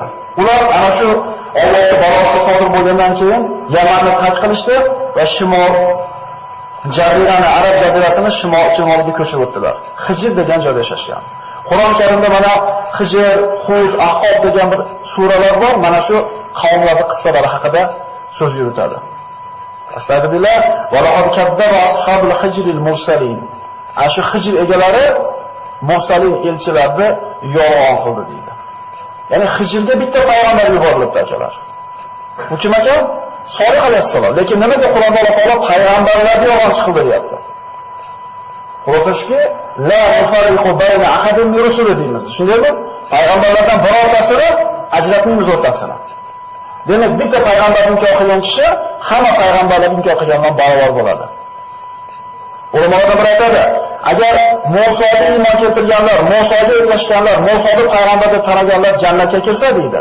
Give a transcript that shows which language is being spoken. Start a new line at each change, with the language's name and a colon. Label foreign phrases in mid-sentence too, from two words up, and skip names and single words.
Uzbek: Ular ana shu Allohning balosi sodir bo'lgandan keyin Yamanni tark qilishdi va shimol jazirani, Arab jazirasini shimoliga ko'chib o'tdilar. Hijr degan joyda yashashgan. Qur'on Karimda mana Hijr, Hud, Ahqof degan bir suralar bor. Mana shu qavmlarning qissalari haqida so'z yuritadi.
Arabic: أستغفر الله ولقد كذب أصحاب الحجر المرسلين.
Uzbek: Ashu Hijr egalari mursalin elchilarni yolg'on qildi deydi. Ya'ni Hijrga bitta payg'ambar yuborilibdi akalar. Bu kim ekan? Solih alayhissalom. Lekin nimaga Qur'onda Alloh taolo payg'ambarlarni yolg'on qildi deyapti? Xulosaski
Arabic: لا نفرق بين أحد من رسله
Uzbek: deymiz. Shundaymi? Payg'ambarlardan birortasini ajratmaymiz o'rtasini. Demak, bitta payg'ambar inkor qilgan kishi hamma payg'ambarlar inkor qilgandan barobar bo'ladi. Ulamolar bir aytadi, agar Musoga iymon keltirganlar, Musoga ergashganlar, Musoni payg'ambar deb taniganlar jannatga kirsa deydi.